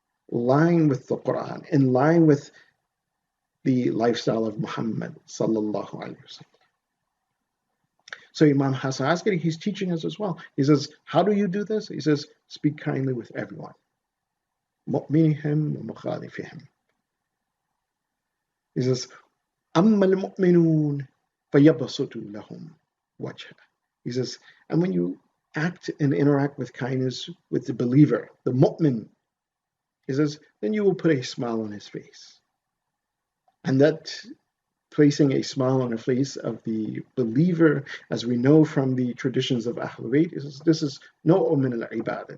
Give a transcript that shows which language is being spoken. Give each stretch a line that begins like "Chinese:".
English: line with the Quran, in line with the lifestyle of Muhammad sallallahu alaihi wasallam. So Imam Hasan Askari, he's teaching us as well. He says, how do you do this? He says, speak kindly with everyone.
Arabic: مؤمنهم ومخالفهم.
English: He says,
Arabic: أما المؤمنون فيبسطوا لهم وجهه.
English: He says, and when you act and interact with kindness with the believer, the mu'min, he says, then you will put a smile on his face. And that placing a smile on the face of the believer, as we know from the traditions of Ahlul Bayt, this is no
Arabic: min al-ibadah.